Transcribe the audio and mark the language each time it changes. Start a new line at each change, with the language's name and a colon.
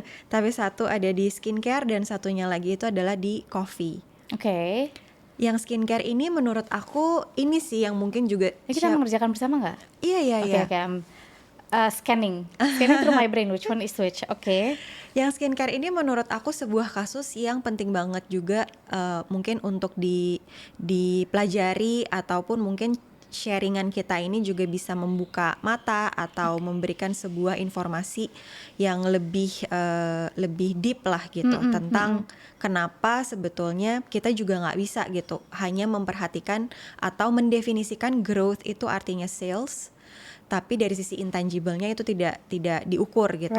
Indonesian: Tapi satu ada di skincare dan satunya lagi itu adalah di coffee. Yang skincare ini menurut aku ini sih yang mungkin juga kita mengerjakan bersama nggak? Iya.
English: Scanning through my brain, which one is which?
Indonesian: Oke. Yang skincare ini menurut aku sebuah kasus yang penting banget juga, mungkin untuk dipelajari ataupun mungkin sharingan kita ini juga bisa membuka mata atau memberikan sebuah informasi yang lebih deep lah gitu tentang kenapa sebetulnya kita juga nggak bisa gitu hanya memperhatikan atau mendefinisikan growth itu artinya sales, tapi dari sisi intangible-nya itu tidak diukur gitu